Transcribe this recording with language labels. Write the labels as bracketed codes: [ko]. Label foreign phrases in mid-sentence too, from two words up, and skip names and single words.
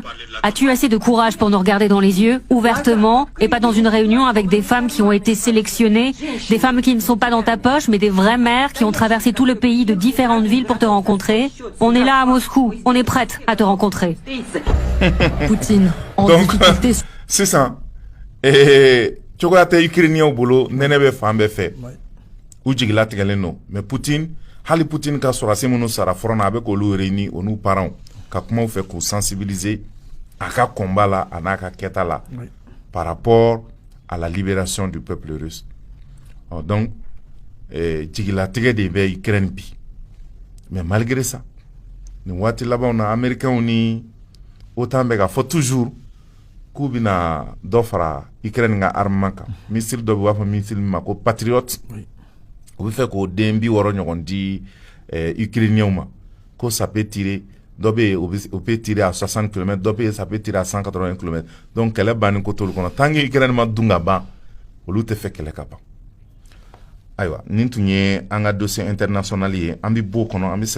[fr] As-tu assez de courage pour nous regarder dans les yeux, ouvertement, et pas dans une réunion avec des femmes qui ont été sélectionnées, des femmes qui ne sont pas dans ta poche, mais des vraies mères qui ont traversé tout le pays de différentes villes pour te rencontrer? On est là à Moscou, on est prête à te rencontrer. Poutine, en Donc, difficulté. c'est ça. [bm] Et cogoya tɛ ukrainien bolo nɛnɛ bɛ fan bɛɛ fɛ u jigila tigɛlen don mais Poutine hali Poutine ka sɔrɔdasi minnu sara front na a bɛ k'olu réunir o n'u parents ka kumaw fɛ k'u sensibiliser a ka combat la a n'a ka kɛta la [fr] par rapport à la libération du peuple russe. [bm] Donc jigilatigɛ de bɛ Ukraine bi [fr] mais malgré ça [bm] nin waati labanw na américains ni OTAN bɛ ka fɔ toujours k'u bɛna dɔ fara Ukraine ka armement kan missile dɔ bɛ b'a fɔ missile min ma ko Patriot u bɛ fɛ k'o den 60 ɲɔgɔn di Ukrainiens ma ko [fr] ça peut tirer [bm] dɔ bɛ yen o [fr] peut tirer à 60 km [bm] dɔ bɛ yen [fr] ça peut tirer à 180 km [bm] donc kɛlɛ bannen ko t'olu kɔnɔ [fr] tant que [bm] Ukraine ma dun ka ban olu tɛ fɛ kɛlɛ ka ban ayiwa nin tun ye an ka dossier international ye an bɛ b'o kɔnɔ an bɛ